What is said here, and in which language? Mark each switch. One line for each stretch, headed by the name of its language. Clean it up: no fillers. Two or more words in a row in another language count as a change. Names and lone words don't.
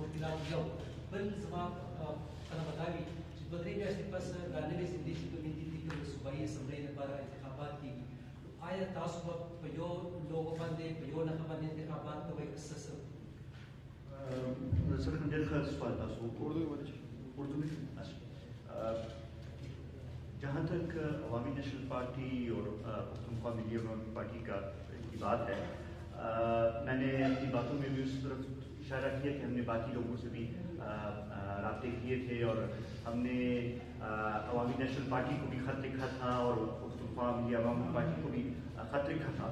Pashto: مشکلات یو بل زما طلبه دا وي چې دوه درې میاشتې پس دا نوې زندې چې کومې دي دي که د صوبایي اسمبلۍ لپاره انتخابات کېږي، آیا تاسو به په یو لوګو باندې په یو نښه باندې انتخابات کوئ که څه سر ډېر ښه سوال تاسو
Urdu: اردو میں. جہاں تک عوامی نیشنل پارٹی اور پختونخوا ملی عوامی پارٹی کا کی بات ہے، میں نے اپنی باتوں میں بھی اس طرف اشارہ کیا کہ ہم نے باقی لوگوں سے بھی رابطے کیے تھے اور ہم نے عوامی نیشنل پارٹی کو بھی خط لکھا تھا اور پختونخوا ملی عوامی پارٹی کو بھی خط لکھا تھا.